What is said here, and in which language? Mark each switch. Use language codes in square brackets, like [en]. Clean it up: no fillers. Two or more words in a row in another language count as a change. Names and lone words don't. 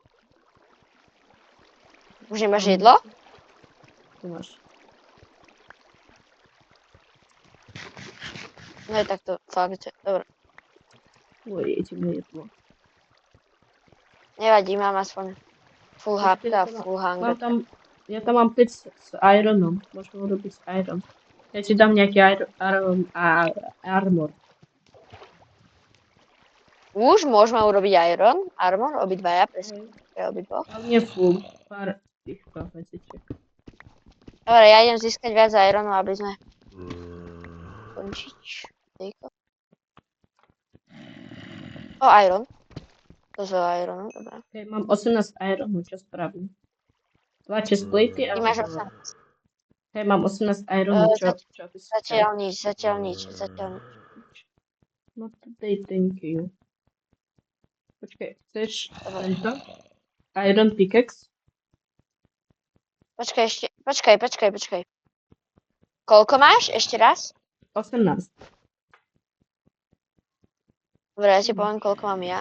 [sk] Už nemáš jedlo? Tu máš. No je takto, fakt, dobre. Ideme jedlo. Nevadí, mám aspoň [en] full HP [sk] a [en] full hunger. [sk] Ja tam mám 5 s ironom. Môžeme urobiť iron. Ja ti dám nejaký armor. Už môžeme urobiť armor, obidvaja, presne, pre obidvoch. Ale nie full, pár týchto vecičiek. Dobre, ja idem získať viac ironu, aby sme končiť. O, iron. To je ironu, dobré. Okay, mám 18 ironu, čo spravím? 2 chestplate a... Ty máš 18. Hej, mám 18 ironu, čo by si Zatiaľ nič. No to dej, [en] thank you. [sk] Počkaj, chceš tento? [en] Iron pickaxe? [sk] Počkaj. Koľko máš? Ešte raz? 18. Dobre, ja ti poviem, koľko mám ja.